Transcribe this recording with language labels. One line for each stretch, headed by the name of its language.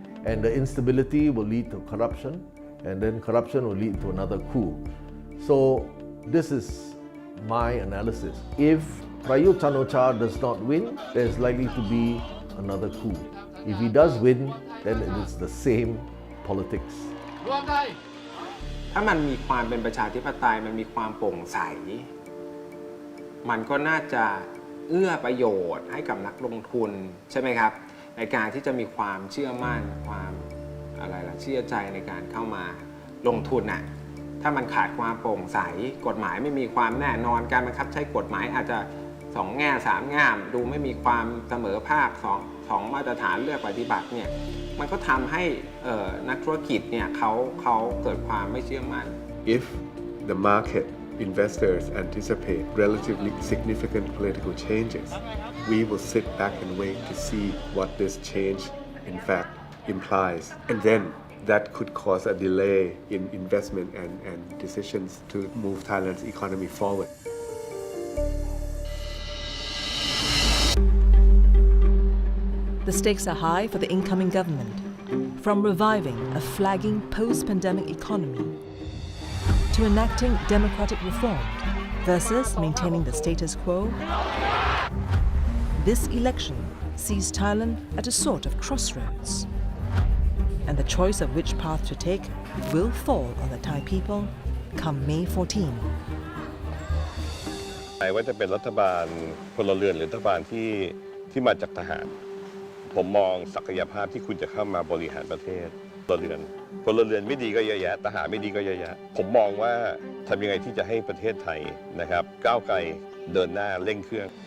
English: And the instability will lead to corruption, and then corruption will lead to another coup. So, this is my analysis. If Prayut Chan-o-cha does not win, there is likely to be another coup. If he does win, then it is the same politics.
Thai: ถ้ามันมีความเป็นประชาธิปไตยมันมีความโปร่งใสมันก็น่าจะเอื้อประโยชน์ให้กับนักลงทุนใช่ไหมครับในการที่จะมีความเชื่อมั่นความเชื่อใจในการเข้ามาลงทุนน่ะถ้ามันขาดความโปร่งใสกฎหมายไม่มีความแน่นอนการบังคับใช้กฎหมายอาจจะ2 แง่ 3 แง่ดูไม่มีความเสมอภาค2 มาตรฐานเลือกปฏิบัติเนี่ย มันก็ทำให้นักธุรกิจเนี่ยเขาเกิดความไม่เชื่อมั่น
English: If the market investors anticipate relatively significant political changes, we will sit back and wait to see what this change in fact implies, and then that could cause a delay in investment and decisions to move Thailand's economy forward. The stakes are high for the incoming government, from reviving a flagging post-pandemic economy to enacting democratic reform versus maintaining the status quo. This election sees Thailand at a sort of crossroads, and the choice of which path to take will fall on the Thai people come May 14.
Thai: ว่าจะเป็นรัฐบาลพลเรือนหรือรัฐบาลที่มาจากทหารผมมองศักยภาพที่คุณจะเข้ามาบริหารประเทศพลเรือนไม่ดีก็เยอะแยะทหารไม่ดีก็เยอะแยะผมมองว่าทำยังไงที่จะให้ประเทศไทยนะครับก้าวไกลเดินหน้าเร่งเครื่อง